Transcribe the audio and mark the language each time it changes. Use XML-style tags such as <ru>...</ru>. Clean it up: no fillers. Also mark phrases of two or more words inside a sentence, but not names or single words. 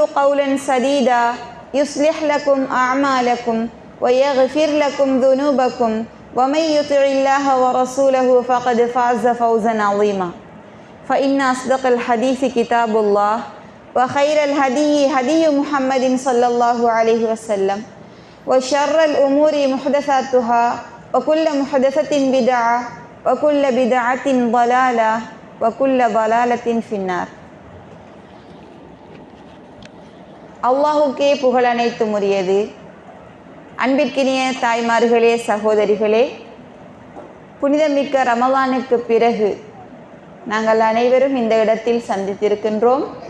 <ar>قولا سديدا يصلح لكم أعمالكم ويغفر لكم ذنوبكم ومن يطع الله ورسوله فقد فاز فوزا عظيما فإن أصدق الحديث كتاب الله وخير الهدي هدي محمد صلى الله عليه وسلم وشر الأمور محدثاتها وكل محدثة بدعة وكل بدعة ضلالة وكل ضلالة في النار.</ar> <ta>அல்லாஹுக்கே புகழ் அனைத்தும் உரியது. அன்பிற்கினிய தாய்மார்களே, சகோதரிகளே, புனிதமிக்க ரமலானுக்கு பிறகு நாங்கள் அனைவரும் இந்த இடத்தில் சந்தித்திருக்கின்றோம்.</ta>